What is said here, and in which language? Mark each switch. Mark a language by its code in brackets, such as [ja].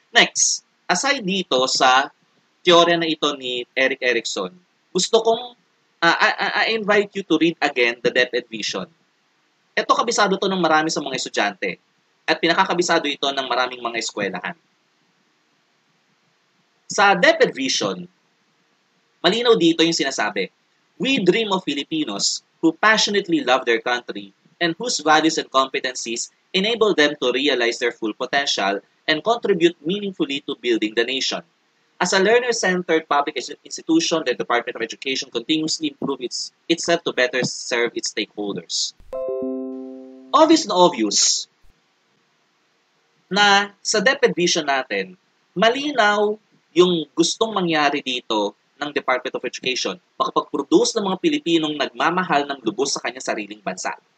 [en] Next, aside [tl] dito sa teorya na ito ni Erik Erikson, gusto kong [en] I invite you to read again The DepEd Vision. [tl] Ito, kabisado to ng marami sa mga estudyante at pinakakabisado ito ng maraming mga eskwelahan. Sa DepEd Vision, malinaw dito yung sinasabi, [en] we dream of Filipinos who passionately love their country and whose values and competencies enable them to realize their full potential and contribute meaningfully to building the nation. As a learner-centered public institution, the Department of Education continuously improves itself to better serve its stakeholders. [tl] Obvious na obvious na sa DepEd Vision natin, malinaw yung gustong mangyari dito ng Department of Education, makapag-produce ng mga Pilipinong nagmamahal ng lubos sa kanyang sariling bansa.